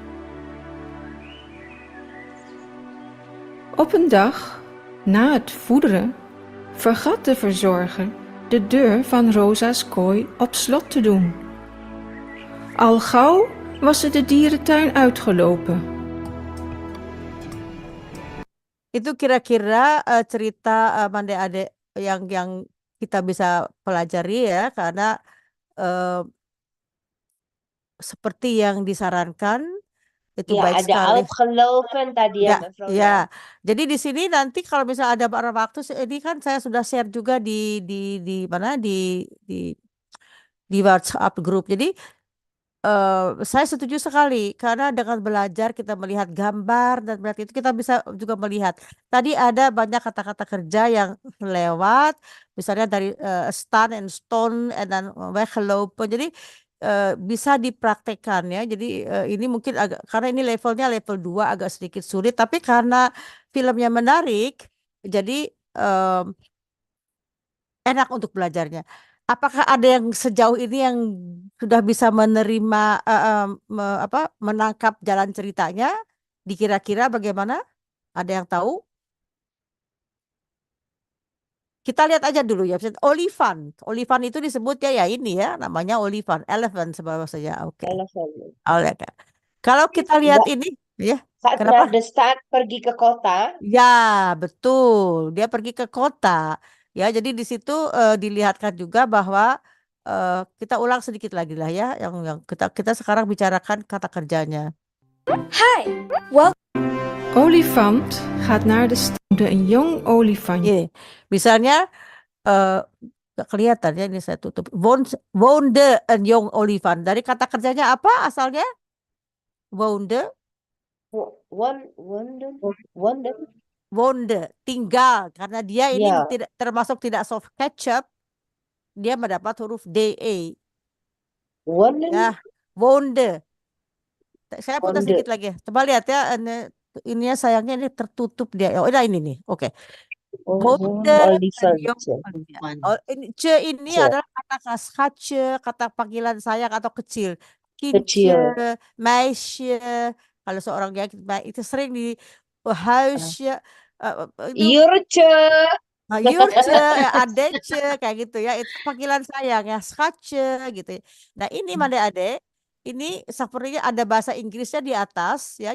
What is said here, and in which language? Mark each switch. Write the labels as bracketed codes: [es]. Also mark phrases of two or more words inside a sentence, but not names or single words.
[nl] Op een dag, na het voederen, vergat de verzorger de deur van Rosa's kooi op slot te doen. Al gauw was ze de dierentuin uitgelopen. [id] Itu kira-kira cerita Mande-ade yang kita bisa pelajari ya, karena seperti yang disarankan itu Ya, baik ada sekali. afgelopen tadi ya, Mbak Frona. Ya, jadi di sini nanti kalau misalnya ada waktu, ini kan saya sudah share juga di mana di WhatsApp grup. Jadi saya setuju sekali karena dengan belajar kita melihat gambar dan berarti itu kita bisa juga melihat. Tadi ada banyak kata-kata kerja yang lewat, misalnya dari [nl] staan en stone en [id] dan weggelopen. Jadi bisa dipraktekkan ya. Jadi ini mungkin agak, karena ini levelnya level 2 agak sedikit sulit, tapi karena filmnya menarik, jadi enak untuk belajarnya. Apakah ada yang sejauh ini yang sudah bisa menerima menangkap jalan ceritanya? Dikira-kira bagaimana? Ada yang tahu? Kita lihat aja dulu ya. Olifant. Olifant itu disebutnya ya ini ya, namanya olifant, elephant sebagainya. Oke. Elephant. Kalau kita lihat Mbak, ini ya, saat kenapa? [nl] naar de stad [id] pergi ke kota, Ya, betul. Dia pergi ke kota. Ya, jadi di situ dilihatkan juga bahwa kita ulang sedikit lagi lah ya, yang kita sekarang bicarakan kata kerjanya. Hi, welcome. [nl] Olifant gaat naar de stad. Een jong olifantje. [id] Misalnya nggak kelihatan ya, ini saya tutup. [nl] Woonde een jong olifant. [id] Dari kata kerjanya apa asalnya? [nl] Woonde. Woonde, [id] tinggal. Karena dia ini ya, tidak termasuk tidak [en] soft ketchup, [id] dia mendapat huruf DE. wonen, Ya, woonde. Saya putar Woonde. sedikit lagi. Coba lihat ya, ininya sayangnya ini tertutup dia. Oh, ini nih. Oke. [nl] Woonde een jong olifant. [id] Oh, ini ini Ce. adalah kata schatje, kata panggilan sayang atau kecil. Kecil. [nl] Kindje, meisje. [id] Kalau seorang yang itu sering di huisje, itu Jurtje. Jurtje, adetje, kayak gitu ya. Itu panggilan sayang ya, schatje gitu. Nah, ini Mande-ade, ini sepertinya ada bahasa Inggrisnya di atas ya.